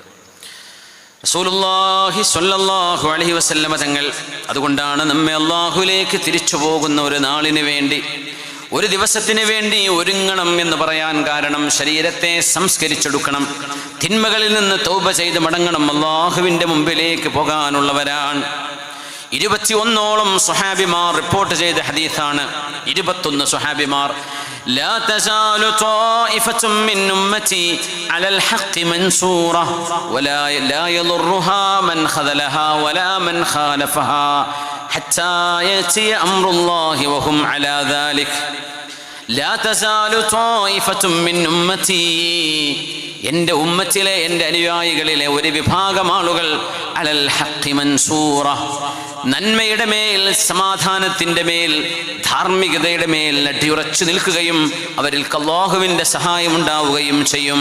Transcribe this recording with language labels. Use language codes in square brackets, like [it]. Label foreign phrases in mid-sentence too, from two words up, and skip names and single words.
[ar] رسول الله صلى الله عليه وسلم [ml] തങ്ങൾ അതുകൊണ്ടാണ് നമ്മെ അല്ലാഹുവിലേക്ക് തിരിച്ചു പോകുന്ന ഒരു നാളിന് വേണ്ടി ഒരു ദിവസത്തിന് വേണ്ടി ഒരുങ്ങണം എന്ന് പറയാൻ കാരണം ശരീരത്തെ സംസ്കരിച്ചെടുക്കണം, തിന്മകളിൽ നിന്ന് തൗബ ചെയ്ത് മടങ്ങണം, അല്ലാഹുവിൻ്റെ മുമ്പിലേക്ക് പോകാനുള്ളവരാണ്. 21ഓളം സ്വഹാബിമാർ റിപ്പോർട്ട് ചെയ്ത ഹദീസാണ്. 21 സ്വഹാബിമാർ. [ar] لا تزال طائفة من أمتي على الحق منصورة ولا يضرها من خذلها ولا من خالفها حتى يأتي أمر الله وهم على ذلك. لا تزال طائفة من أمتي [ml] എൻ്റെ ഉമ്മത്തിലെ എൻ്റെ അനുയായികളിലെ ഒരു വിഭാഗം ആളുകൾ [ar] على الحق منصورة, [ml] നന്മയുടെ മേൽ, സമാധാനത്തിൻ്റെ മേൽ, ധാർമ്മികതയുടെ മേൽ അടിയുറച്ചു നിൽക്കുകയും അവരിൽ അല്ലാഹുവിൻ്റെ സഹായം ഉണ്ടാവുകയും ചെയ്യും.